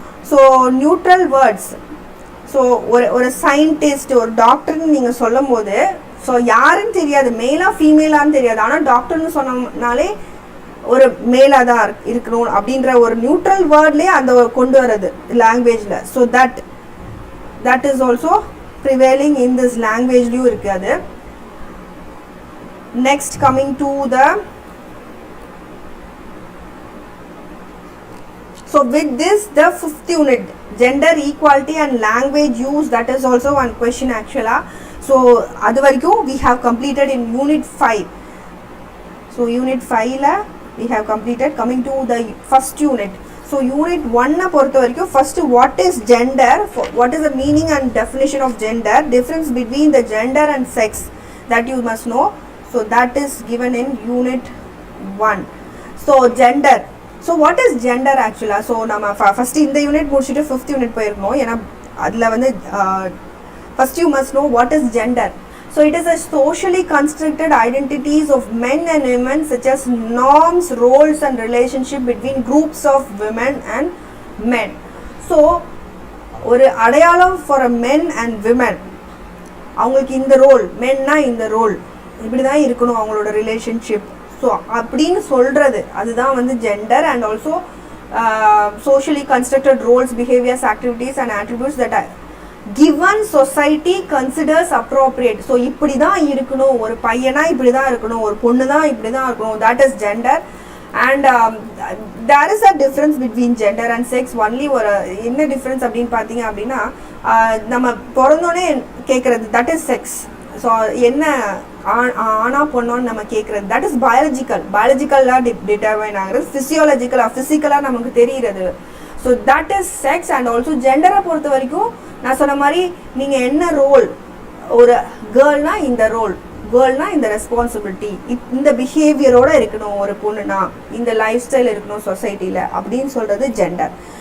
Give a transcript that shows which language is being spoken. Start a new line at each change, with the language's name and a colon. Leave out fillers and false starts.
Tamil: So neutral words, so ஒரு scientist, ஒரு டாக்டர்னு நீங்கள் சொல்லும் போது, ஸோ யாருன்னு தெரியாது, மேலாக ஃபீமேலான்னு தெரியாது. ஆனால் டாக்டர்னு சொன்னோம்னாலே ஒரு மேலாக தான் இருக்கணும் அப்படின்ற ஒரு நியூட்ரல் வேர்ட்லேயே அந்த கொண்டு வர்றது லாங்குவேஜில்.
English: so that is also prevailing in this language
Tamil: லயும் இருக்காது.
English: Next coming to the, so with this the fifth unit, gender equality and language use, that is also one question actually. So
Tamil: adu varaikum
English: we have completed in unit 5. So unit 5 la we have completed. Coming to the first unit. So unit 1
Tamil: பொறுத்த வரைக்கும்
English: first what is gender, what is the meaning and definition of gender, difference between the gender and sex, that you must know. So that is given in unit 1. So gender, so what is gender actually? So
Tamil: நம்ம first இந்த unit முடிச்சிட்டு 5th unit போயிருக்கோம். ஏன்னா அதில் வந்து
English: first you must know what is gender. So it is a socially constructed identities of men and women, such as norms, roles and relationship between groups of women and men.
Tamil: So ஒரு அடையாளம்
English: for a men and women,
Tamil: அவங்களுக்கு இந்த role, மென்னா இந்த role, இப்படி தான் இருக்கணும் அவங்களோட relationship. So அப்படின்னு சொல்கிறது அதுதான் வந்து gender.
English: And also socially constructed roles, behaviors, activities and attributes that are given society considers appropriate.
Tamil: So இப்படி தான் இருக்கணும், ஒரு பையனா இப்படி தான் இருக்கணும், ஒரு பொண்ணு தான் இப்படி தான் இருக்கணும்,
English: that is gender. And there is a difference between gender and sex.
Tamil: only ஒரு என்ன டிஃப்ரென்ஸ் அப்படின்னு பார்த்தீங்க அப்படின்னா, நம்ம பிறந்தோடனே கேட்குறது
English: that is sex.
Tamil: ஸோ என்ன ஆனா பொண்ணோன்னு நம்ம கேட்குறது that is பயாலஜிக்கலாக டிட்டர்மைன் ஆகுறது, ஃபிசிக்கலாக நமக்கு தெரிகிறது. So that is sex. And also ஜெண்டரை பொறுத்த வரைக்கும் நான் சொன்ன மாதிரி நீங்கள் என்ன ரோல், ஒரு கேர்ள்னா இந்த ரோல், கேர்ள்னா இந்த ரெஸ்பான்சிபிலிட்டி, இந்த பிஹேவியரோடு இருக்கணும் ஒரு பொண்ணுனா, இந்த லைஃப் ஸ்டைல் இருக்கணும் சொசைட்டியில் அப்படின்னு சொல்கிறது ஜெண்டர்.